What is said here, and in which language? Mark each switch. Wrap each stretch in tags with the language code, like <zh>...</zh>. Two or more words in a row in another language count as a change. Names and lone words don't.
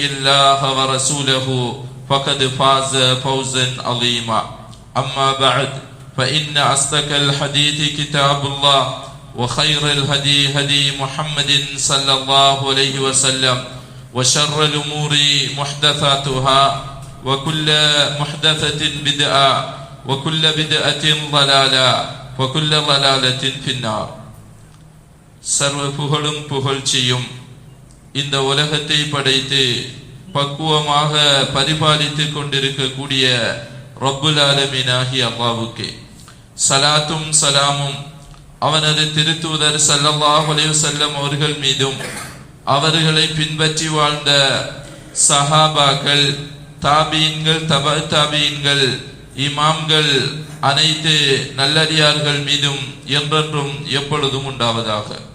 <ar>الله ورسوله فقد فاز فوزا عظيما أما بعد فإن أصدق الحديث كتاب الله وخير الهدي هدي محمد صلى الله عليه وسلم وشر الأمور محدثاتها وكل محدثة بدعة وكل بدعة ضلالة وكل ضلالة في النار.</ar> <ta>சர்வ புகழும் புகழ்ச்சியும் இந்த உலகத்தை படைத்து பக்குவமாக பரிபாலித்துக் கொண்டிருக்கக்கூடிய</ta> <ar>رب العالمين</ar> <ta>ஆகிய அல்லாஹ்வுக்கே சலாத்தும் சலாமும் அவனது திருத்தூதர்</ta> <ar>صلى الله عليه وسلم</ar> <ta>அவர்கள் மீதும் அவர்களை பின்பற்றி வாழ்ந்த சஹாபாக்கள், தாபீன்கள், தபா தாபீன்கள், இமாம்கள், அனைத்து நல்லடியார்கள் மீதும் என்றென்றும் எப்பொழுதும் உண்டாவதாக.</ta>